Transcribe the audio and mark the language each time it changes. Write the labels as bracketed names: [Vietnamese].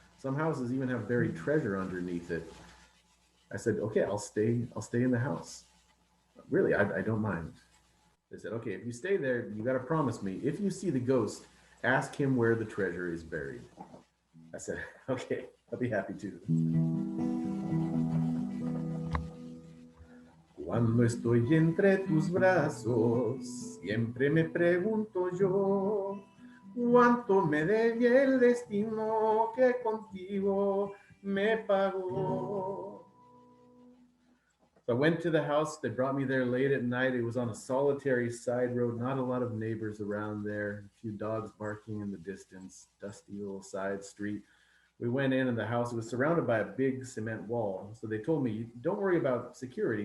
[English] Some houses even have buried treasure underneath it. I said, "Okay, I'll stay in the house. Really, I don't mind." They said, "Okay, if you stay there, you got to promise me, if you see the ghost, Ask him where the treasure is buried. I said, okay, I'll be happy to. [Spanish] Cuando estoy entre tus brazos, siempre me pregunto yo, ¿cuánto me debe el destino que contigo me pagó? [English] So I went to the house. They brought me there late at night. It was on a solitary side road, not a lot of neighbors around there, a few dogs barking in the distance, dusty little side street. We went in and the house was surrounded by a big cement wall. So they told me, don't worry about security.